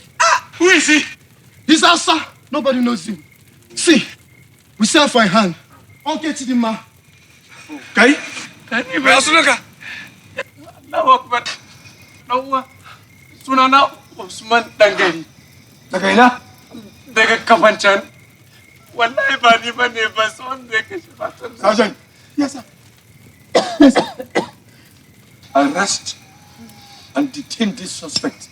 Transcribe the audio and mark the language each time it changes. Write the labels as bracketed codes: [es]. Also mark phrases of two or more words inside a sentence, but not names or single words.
[en] Who is he? He's Asa. Nobody knows him. See, we sent for a hand. Okay, Chidima. [ha] Kai? Asunuka. [ar] الله أكبر. [ha] Nawa. Sunana Usman Dangari. Daga ina? Daga Kafancan. Wallahi ba ni bane ba son da kashi fatan. [en] Sergeant. Yes, sir. Arrest and detain this suspect.